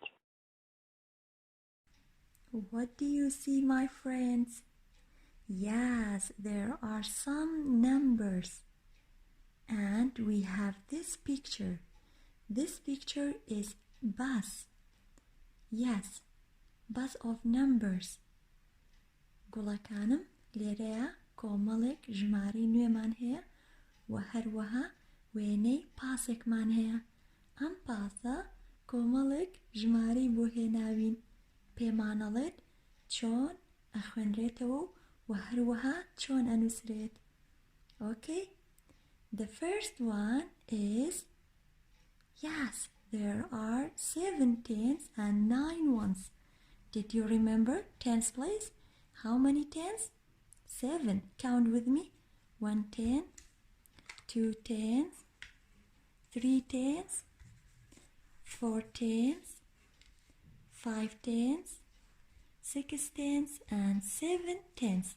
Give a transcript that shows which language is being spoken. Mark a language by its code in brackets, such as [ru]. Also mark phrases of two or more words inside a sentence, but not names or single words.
[en] What do you see, my friends? Yes, there are some numbers. And we have this picture. This picture is bus. Yes, bus of numbers. [ckb] گوڵەکانم لێرەیە کۆمەڵێک ژمارەی نوێمان هەیە و هەروەها وێنەی پاسێکمان هەیە. ئەم پاسە کۆمەڵێک ژمارەی بۆ هێناوین. پێمانەڵێت چۆن ئەخوێنرێتەوە و هەروەها چۆن ئەنووسرێت. [en] Okay? The first one is, yes, there are 7 tens and 9 ones. Did you remember tens place? How many tens? 7. Count with me. 1 ten, 2 tens, 3 tens, 4 tens, 5 tens, 6 tens, and 7 tens.